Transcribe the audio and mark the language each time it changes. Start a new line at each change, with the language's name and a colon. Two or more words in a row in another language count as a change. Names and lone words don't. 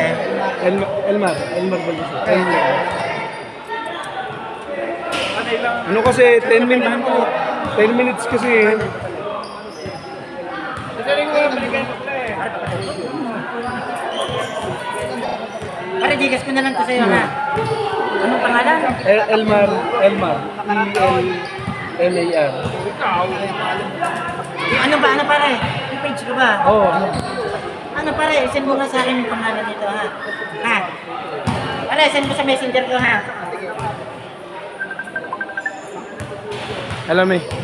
Filipino: Elmar Balduso. Ano kasi,
English: 10 minutes
Filipino: kasi. Pare, gigas ko na lang to sa'yo ha. Anong pangalan? Elmar. E-L-M-A-R. Ano pare? May page ko ba? Oo. Ano pare, send mo nga sa akin yung pangalan nito ha. Ha? Pare, send mo sa messenger ko ha. Alam eh.